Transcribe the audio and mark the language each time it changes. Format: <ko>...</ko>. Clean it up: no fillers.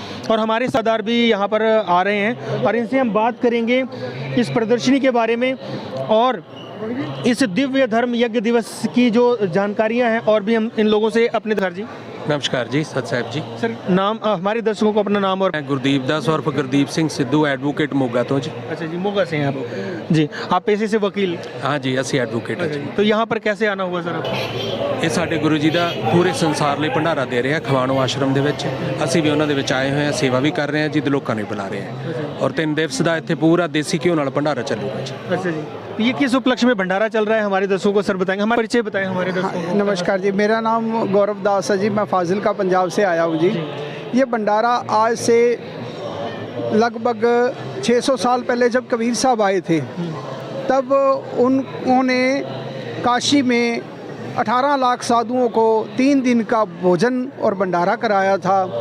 <hi>और हमारे सरदार भी यहाँ पर आ रहे हैं और इनसे हम बात करेंगे इस प्रदर्शनी के बारे में और इस दिव्य धर्म यज्ञ दिवस की जो जानकारियाँ हैं। और भी हम इन लोगों से अपने घर जी नमस्कार जी, सत साहब जी। सर, नाम हमारे दर्शकों को अपना नाम और। गुरदीप दास और गुरदीप सिंह सिद्धू, एडवोकेट मोगा तो जी। अच्छा जी, मोगा से हैं आप जी। आप पेशे से वकील?</hi> <pa>हाँ जी, ਅਸੀਂ एडवोकेट है जी।</pa> <hi>तो यहाँ पर कैसे आना हुआ सर आपको?</hi> <pa>ਇਹ ਸਾਡੇ ਗੁਰੂ ਜੀ ਦਾ ਪੂਰੇ ਸੰਸਾਰ ਲਈ ਭੰਡਾਰਾ ਦੇ ਰਿਹਾ ਖਮਾਣੋ ਆਸ਼ਰਮ ਦੇ ਵਿੱਚ। ਅਸੀਂ ਵੀ ਉਹਨਾਂ ਦੇ ਵਿੱਚ ਆਏ ਹੋਏ ਹਾਂ, ਸੇਵਾ ਵੀ ਕਰ ਰਹੇ ਹਾਂ ਜੀ, ਤੇ ਲੋਕਾਂ ਨੂੰ ਬੁਲਾ ਰਹੇ ਹਾਂ। और 3 दिवस ਦਾ ਇੱਥੇ ਪੂਰਾ ਦੇਸੀ ਘਿਓ ਨਾਲ ਭੰਡਾਰਾ ਚੱਲੂਗਾ जी।</pa> <hi>अच्छा जी, तो ये किस उपलक्ष्य में भंडारा चल रहा है हमारे दर्शकों को सर बताएंगे? हमारा परिचय बताएं हमारे दर्शकों को। नमस्कार जी, मेरा नाम गौरव दास है जी, मैं फाजिलका पंजाब से आया हूँ जी। ये भंडारा आज से लगभग 600 साल पहले जब कबीर साहब आए थे तब उन्होंने काशी में 18 लाख साधुओं को 3 दिन का भोजन और भंडारा कराया था।</hi>